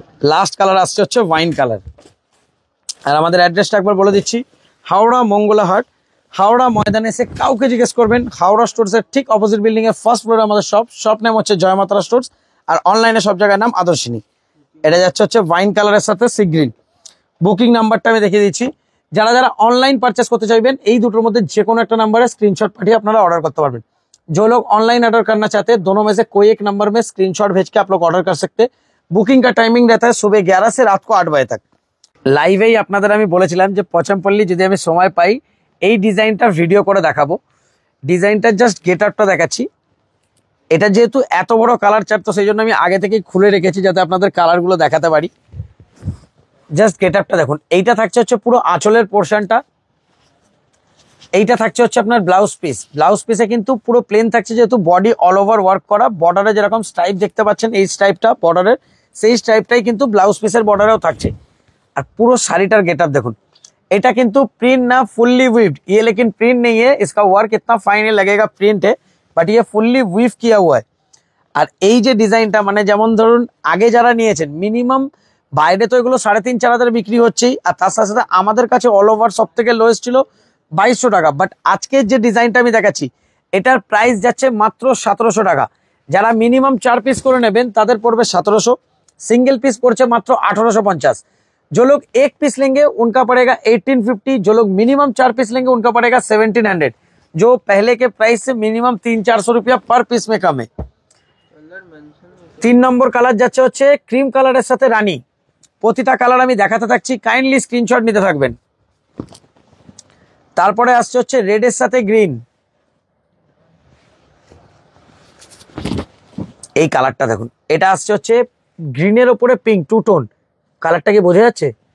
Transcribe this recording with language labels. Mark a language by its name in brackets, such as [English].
[Bangla] Last colour আসছে হচ্ছে wine colour. আর আমাদের অ্যাড্রেসটা একবার বলে দিচ্ছি, হাওড়া মঙ্গলা হাট, হাওড়া ময়দানে এসে কাউকে জিজ্ঞেস করবেন, হাওড়া স্টোর্সের ঠিক অপোজিট বিল্ডিং এর ফার্স্ট ফ্লোরে আমাদের শপ নেম হচ্ছে জয় মাতারা স্টোর্স, আর অনলাইনে সব জায়গার নাম আদর্শিনী। এটা যাচ্ছে হচ্ছে ওয়াইন কালারের সাথে সি গ্রিন। বুকিং নাম্বারটা আমি দেখিয়ে দিচ্ছি। যারা যারা অনলাইন পারচেস করতে চাইবেন এই দুটোর মধ্যে যে কোনো একটা নাম্বারে স্ক্রিনশট পাঠিয়ে আপনারা অর্ডার করতে পারবেন। [Hindi] जो लोग ऑनलाइन ऑर्डर करना चाहते हैं दोनों में से कोई एक नंबर में स्क्रीनशॉट भेज के आप लोग ऑर्डर कर सकते हैं। बुकिंग का टाइमिंग रहता है सुबह 11 से रात को 8 बजे तक। [Bangla] লাইভেই আপনাদের আমি বলেছিলাম যে পচমপল্লি যদি আমি সময় পাই এই ডিজাইনটা ভিডিও করে দেখাবো। ডিজাইনটা জাস্ট গেট আপটা দেখাচ্ছি। এটা যেহেতু এত বড় কালার চার্ট তো সেই জন্য আমি আগে থেকেই খুলে রেখেছি যাতে আপনাদের কালারগুলো দেখাতে পারি। জাস্ট গেট আপটা দেখুন। এইটা থাকছে হচ্ছে পুরো আঁচলের পোর্শনটা। এইটা থাকছে হচ্ছে আপনার ব্লাউজ পিস। ব্লাউজ পিসে কিন্তু পুরো প্লেন থাকছে যেহেতু বডি অল ওভার ওয়ার্ক করা। বর্ডারে যেরকম স্ট্রাইপ দেখতে পাচ্ছেন এই স্ট্রাইপটা বর্ডারের, সেই স্ট্রাইপটাই কিন্তু ব্লাউজ পিসের বর্ডারেও থাকছে। আর পুরো শাড়িটার গেট আপ দেখুন। এটা কিন্তু [Hindi] प्रिंट ना फुल्ली वीव्ड, ये लेकिन प्रिंट नहीं है। इसका वर्क इतना फाइन लगेगा, प्रिंट है बट ये फुल्ली वीव किया हुआ है। [Bangla] আর এই যে ডিজাইনটা মানে যেমন ধরুন আগে যারা নিয়েছেন মিনিমাম বাইরে তো এগুলো 3,500-4 হাজার বিক্রি হচ্ছেই, আর তার সাথে সাথে আমাদের কাছে অল ওভার সব থেকে লোয়েস্ট ছিল 2200 টাকা। বাট আজকের যে ডিজাইনটা আমি দেখাচ্ছি এটার প্রাইস যাচ্ছে মাত্র 1700 টাকা। যারা মিনিমাম 4 পিস করে নেবেন তাদের পড়বে 1700, सिंगल पीस पड़ছে মাত্র 1850। [Hindi] जो लोग एक पीस लेंगे उनका पड़ेगा 1850, जो लोग मिनिमम 4 पीस लेंगे उनका पड़ेगा 1700, जो पहले के प्राइस से मिनिमम 300-400 रुपया पर पीस में कम है। [Bangla] 3 নম্বর কালার যাচ্ছে হচ্ছে ক্রিম কালারের সাথে রানী। প্রতিটা কালার আমি দেখাতে থাকছি, কাইন্ডলি স্ক্রিনশট নিতে থাকবেন। তারপরে আসছে হচ্ছে রেড এর সাথে গ্রিন। এই কালারটা দেখুন। এটা আসছে হচ্ছে গ্রিনের উপরে পিঙ্ক, টু টোন। কালারটা কি বোঝা যাচ্ছে?